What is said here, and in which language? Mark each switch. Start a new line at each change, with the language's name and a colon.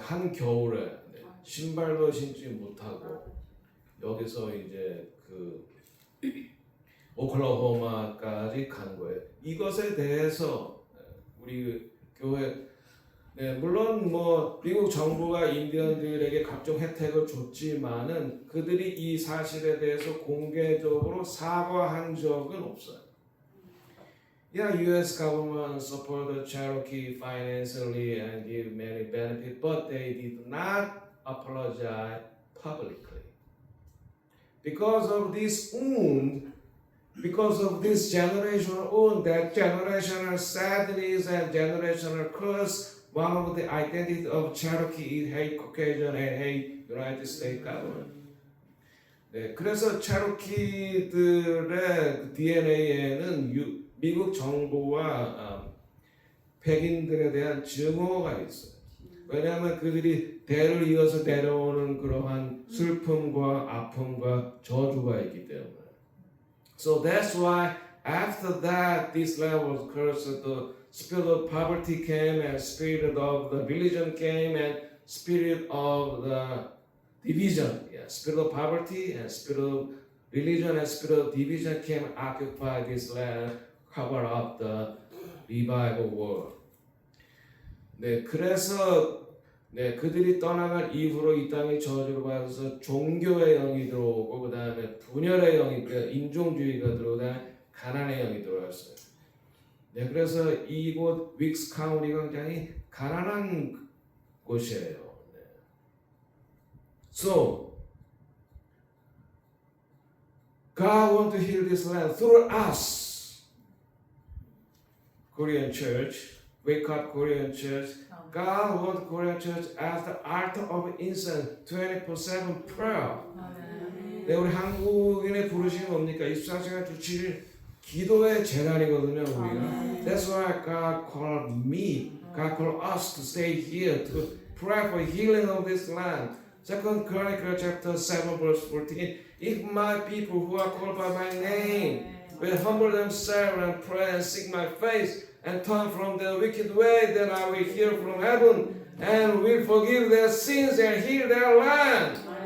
Korean: 한 겨울에 신발도 신지 못하고 여기서 이제 오클라호마까지 간 거예요. 이것에 대해서 우리 교회 물론 미국 정부가 인디언들에게 각종 혜택을 줬지만은 그들이 이 사실에 대해서 공개적으로 사과한 적은 없어요.
English: Yeah, U.S. government support the Cherokee financially and give many benefits, but they did not apologize publicly. Because of this wound, because of this generational wound, that generational sadness and generational curse, one of the identity of Cherokee is hate Caucasian and hate United States government.
Korean: 네, 그래서 체로키들의 DNA에는 미국 정부와 백인들에 대한 증오가 있어요. 왜냐하면 그들이 대를 이어서 내려오는 그러한 슬픔과 아픔과 저주가 있기 때문에.
English: So that's why after that this land was cursed. The spirit of poverty came and spirit of the religion came and spirit of the division. Yeah, spirit of poverty and spirit of religion and spirit of division came and occupied this land, cover up the revival world.
Korean: 네, 그래서 그들이 떠나간 이후로 이 땅이 저주를 받아서 종교의 영이 들어오고 그 다음에 분열의 영이 인종주의가 들어오고 그다음에 가난의 영이 들어왔어요. 네, 그래서 이곳 윅스 카운티가 굉장히 가난한 곳이에요. 네.
English: So God want to heal this land through us, Korean church. Wake up, Korean church. God wants Korean church as the altar of incense, 24/7 prayer.
Korean: 네, 우리 한국인의 부르심이 뭡니까? 24시간 주 7일 기도의 재단이거든요, 우리가.
English: That's why God called me, God called us to stay here to pray for healing of this land. Second Chronicles chapter 7 verse 14. If my people who are called by my name will humble themselves and pray and seek my face and turn from their wicked way, then I will hear from heaven and will forgive their sins and heal their land.